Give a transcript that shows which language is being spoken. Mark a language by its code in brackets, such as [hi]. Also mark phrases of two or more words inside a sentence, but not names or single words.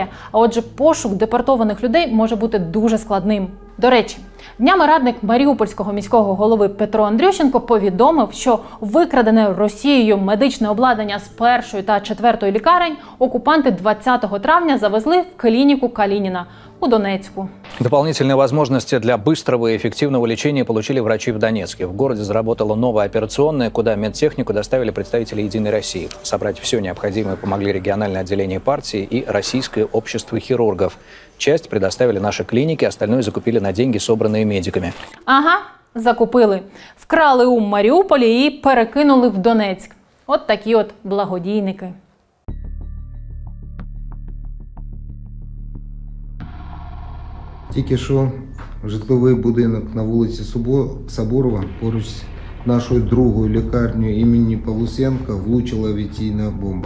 [uk] А отже, пошук депортованих людей може бути дуже складним. До речі, днями радник Маріупольського міського голови Петро Андрющенко повідомив, що викрадене Росією медичне обладнання з 1-ї та 4-ї лікарень окупанти 20 травня завезли в клініку Калініна у Донецьку. [ru] Дополнительные возможности для быстрого и эффективного лечения получили врачи в Донецке. В городе заработала новая операционная, куда медтехнику доставили представители «Единой России». Собрать все необходимое помогли региональное отделение партии и Российское общество хирургов. Часть предоставили наши клиники, остальное закупили на деньги, собранные медиками. [uk] Ага, закупили. Вкрали у Маріуполі і перекинули в Донецьк. От такі от благодійники. Тільки що житловий будинок на вулиці Соборова поруч з нашою другою лікарнею імені Павлусенка влучила авіаційна бомба.